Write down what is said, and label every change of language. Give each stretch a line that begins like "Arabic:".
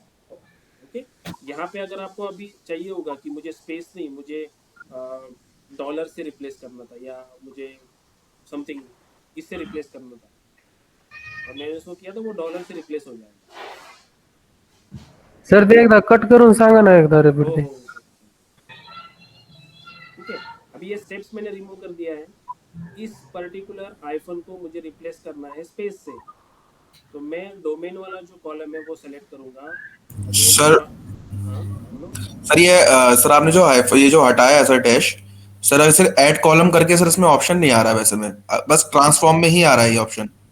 Hindi: Okay, यहाँ पे अगर आपको अभी चाहिए होगा कि मुझे स्पेस नहीं, मुझे डॉलर से रिप्लेस करना था, या मुझे समथिंग इससे रिप्लेस करना था, और मैंने उसको किया तो वो डॉलर से रिप्लेस हो जाएगा।
Marathi: सर ते एकदा कट करून सांगा ना एकदा रिपीट हो ते.
Hindi: हो हो, ठीक है। अभी ये स्टेप्स मैंने रिमूव कर दिया है। इस पर्टिकुलर आईफोन को मुझे रिप्लेस करना है स्पेस से, तो मैं डोमेन वाला जो कॉलम है वो सेलेक्ट करूंगा, जो सर हाँ बोलो। सर ये सर आपने जो ये जो हटाया है सर डैश, सर अगर सर ऐड कॉलम करके सर इसमें ऑप्शन नहीं आ रहा है वैसे में, बस ट्रांसफॉर्म में ही आ रहा है ये ऑप्शन।